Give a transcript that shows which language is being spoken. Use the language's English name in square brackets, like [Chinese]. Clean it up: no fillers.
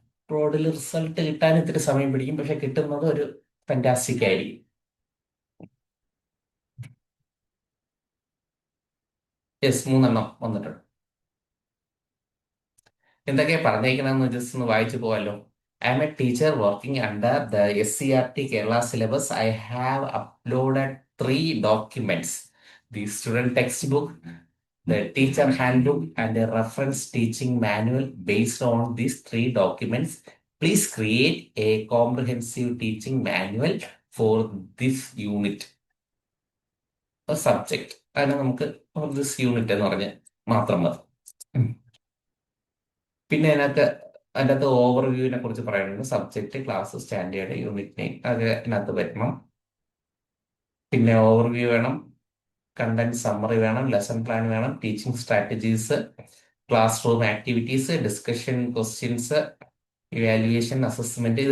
[Malayalam] പ്രോഡിൽ result കിട്ടാൻ ഇത്തിരി സമയം പിടിക്കും, പക്ഷെ കിട്ടുന്നത് ഒരു ഫാന്റാസ്റ്റിക് ആയിരിക്കും. യെസ്, 3 വന്നിട്ടുണ്ട്. എന്തൊക്കെയാ പറഞ്ഞേക്കണമെന്ന് ജസ്റ്റ് ഒന്ന് വായിച്ചു പോവാലോ. [English] I'm a teacher working under the SCRT Kerala syllabus. I have uploaded three documents: the student textbook, the teacher handbook, and a reference teaching manual. Based on these three documents, please create a comprehensive teaching manual for this unit, a subject. [Malayalam] അതിനെ നമുക്ക് [English] this unit [Malayalam] എന്ന് പറഞ്ഞ് മാത്രം മതി. ഉം. പിന്നെ അതിനകത്ത് ഓവർവ്യൂവിനെ കുറിച്ച് പറയുന്നുണ്ട്. Subject, class, standard, unit name അത് അതിനകത്ത് വരണം. പിന്നെ ഓവർവ്യൂ വേണം, കണ്ടന്റ് സമ്മറി വേണം, ലെസൺ പ്ലാൻ വേണം, teaching strategies, class room activities, discussion, questions, evaluation, assessment.